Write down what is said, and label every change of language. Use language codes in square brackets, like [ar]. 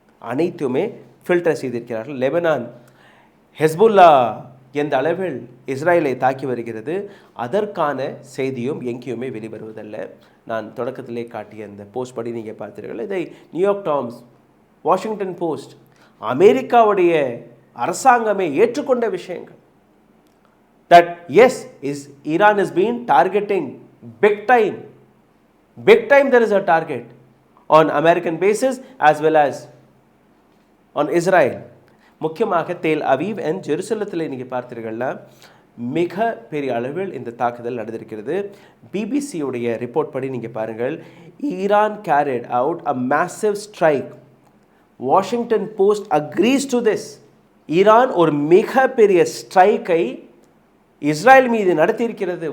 [ta] அனைத்துமே ஃபில்டர் செய்திருக்கிறார்கள். Lebanon Hezbollah எந்த அளவில் இஸ்ராயலை தாக்கி வருகிறது, அதற்கான செய்தியும் எங்கேயுமே வெளிவருவதல்ல. நான் தொடக்கத்திலே காட்டிய இந்த போஸ்ட் படி நீங்கள் பார்த்தீர்கள். இதை நியூயார்க் டைம்ஸ், வாஷிங்டன் போஸ்ட், அமெரிக்காவுடைய அரசாங்கமே ஏற்றுக்கொண்ட விஷயங்கள். [en] that yes, Iran is being targeting big time there is a target on American bases as well as on Israel. [ta] முக்கியமாக தேல் அவீவ் அண்ட் ஜெருசலத்தில் நீங்கள் பார்த்தீர்கள்னா மிக பெரிய அளவில் இந்த தாக்குதல் நடந்திருக்கிறது. பிபிசியுடைய ரிப்போர்ட் படி நீங்கள் பாருங்கள், Iran [en] carried out a massive strike. Washington Post agrees to this. [ta] Iran ஒரு மிகப்பெரிய ஸ்ட்ரைக்கை இஸ்ராயல் மீது நடத்தியிருக்கிறது.